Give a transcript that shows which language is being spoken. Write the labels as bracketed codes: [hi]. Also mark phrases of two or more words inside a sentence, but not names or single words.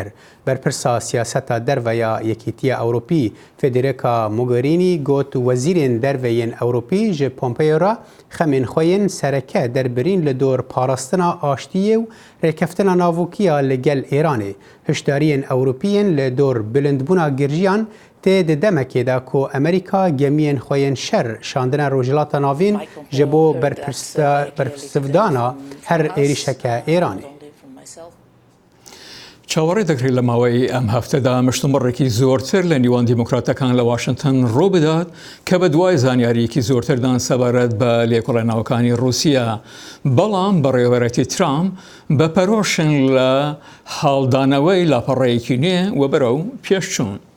[ku] Berpirsa siyaseta derve ya Yekîtiya Ewropî Federica Mogherini got wezîrên derveyên Ewropî ji Pompeo re xemên xwe yên sereke derbirîn li dor parastina aştiyê û rêkeftina navûkiya li gel Îranê. Hişdariyên Ewropî yên li dor bilindbûna girjiyan tê di demekê de ku Amerîka gemiyên xwe yên şer şandina Rojhilata Navîn ji bo berpirsivdana her êrişeke Îranê. [ckb] چاوەڕێ دەکرێت لە ماوەی ئەم هەفتەدا مشتومڕێکی زۆرتر لە نیوان دیموکراتەکان لە واشنگتن ڕووبدات کە بە دوای زانیاریەکی زۆرتردان سەبارەت بە لێکۆڵێنەوەکانی رووسیا بەڵام بەڕێوەبەرەتی ترامپ بە پەرۆشن لە هەڵدانەوەی لاپەڕەیەکی نوێ و بەرەو پێشچوون.